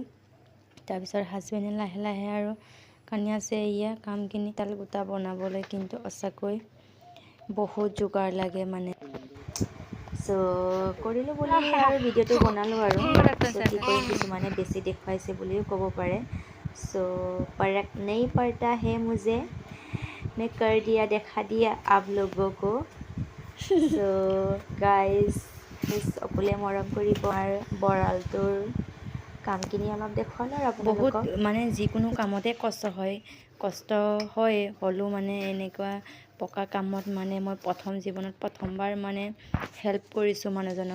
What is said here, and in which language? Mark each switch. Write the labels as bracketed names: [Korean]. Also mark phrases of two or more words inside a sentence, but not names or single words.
[Assamese] তাৰপিছত হাজবেণ্ডে লাহে লাহে আৰু কানি আছে এয়া কামখিনি তাল গোটা বনাবলৈ, কিন্তু সঁচাকৈ বহুত যোগাৰ লাগে মানে। কৰিলোঁ বুলি আৰু ভিডিঅ'টো বনালোঁ আৰু কি কৰিম, কিছুমানে বেছি দেখুৱাইছে বুলিও ক'ব পাৰে। [Hindi] फर्क नहीं पड़ता है मुझे, मैं कर दिया देखा दिया आप लोगों को। [Assamese] গাইজ সকলোৱে মৰম কৰিব আৰু বৰালটোৰ কামখিনি অলপ দেখুৱালোঁ আৰু বহুত মানে যিকোনো কামতে কষ্ট হয় হ'লেও মানে এনেকুৱা পকা কামত মানে মই জীৱনত প্ৰথমবাৰ মানে হেল্প কৰিছোঁ মানুহজনক।